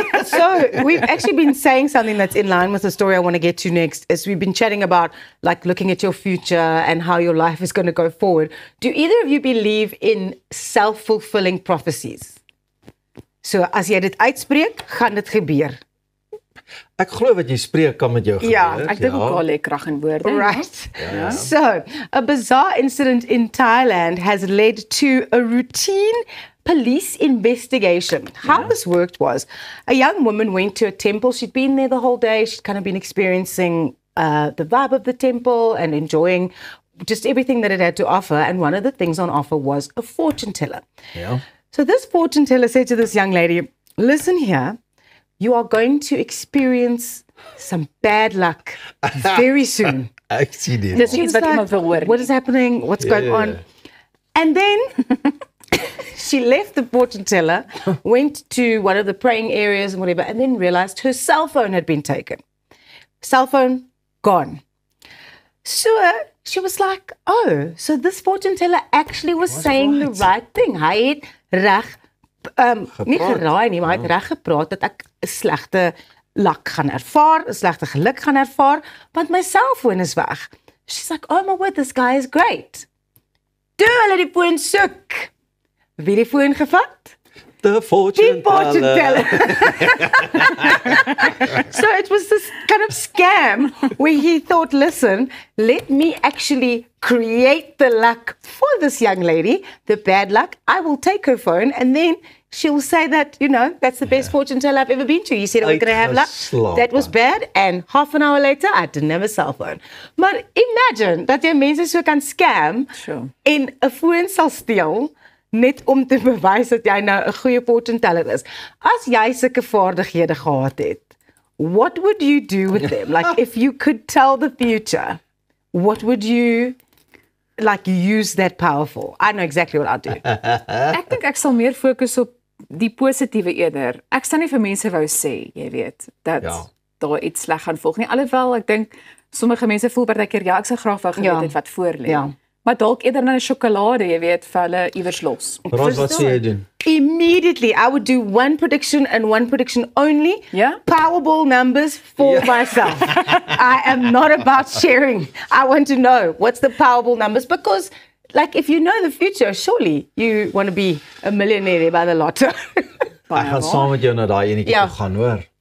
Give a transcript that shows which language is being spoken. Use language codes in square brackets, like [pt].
[en] So we've actually been saying something that's in line with the story I want to get to next. Is we've been chatting about like looking at your future and how your life is going to go forward. Do either of you believe in self-fulfilling prophecies? [af] So as jy dit uitspreek, gaan dit gebeur. Ek glo wat jy spreek kan met jou gebeur. Ja, Ek dink ook al lê krag in woorde. [en] Right. So, a bizarre incident in Thailand has led to a routine police investigation. How this worked was a young woman went to a temple. She'd been there the whole day. She'd kind of been experiencing the vibe of the temple and enjoying just everything that it had to offer. And one of the things on offer was a fortune teller. [af] Ja. [en] So this fortune teller said to this young lady, listen here, you are going to experience some bad luck very soon. [af] Ek sien dit. Dis [en] She [af] iets [en] was [af] wat iemand wil hoor. [en] what is happening? What's going on? And then she left the fortune teller, went to one of the praying areas and whatever, and then realized her cell phone had been taken. Cell phone gone. So she was like, oh, so this fortune teller actually was saying the right thing. [af] Hy het reg nie geraai nie, maar hy het reg gepraat dat ek 'n slegte luck gaan ervaar, 'n slegte geluk gaan ervaar, want my selfoon is weg. [en] She's like, oh my word, this guy is great. [af] Toe hulle die foon soek. Wie die foon gevat? [en] The fortune [af] Die fortune teller. [en] So it was this kind of scam where he thought, listen, let me actually create the luck for this young lady, the bad luck. I will take her phone and then she'll say that, you know, that's the best fortune teller I've ever been to. You said I was going to have luck. That was bad. And half an hour later, I didn't have a cell phone. [af] Maar imagine dat jy mense so kan scam [en] Sure. [af] en 'n foon sal steel net om te bewys dat jy nou 'n goeie fortune teller is. As jy sulke vaardighede gehad het, [en] what would you do with them? Like if you could tell the future, what would you like use that power for? I know exactly what I'd do. [af] Ek dink ek sal meer fokus op die positiewe eerder. Ek sal nie vir mense wou sê, jy weet, dat daar iets sleg gaan volg nie. Alhoewel ek dink sommige mense voel partykeer ja, ek sou graag wou geweet het wat voor lê. Ja. Maar dalk eerder na 'n sjokolade, jy weet, vir hulle iewers los. Ros, wat sê jy doen? [en] Immediately, I would do one prediction and one prediction only. Yeah. Powerball numbers for myself. I am not about sharing. I want to know what's the Powerball numbers because, like, if you know the future, surely you want to be a millionaire by the lotto. [af] Ek gaan saam met jou na daai enetjie toe gaan, hoor.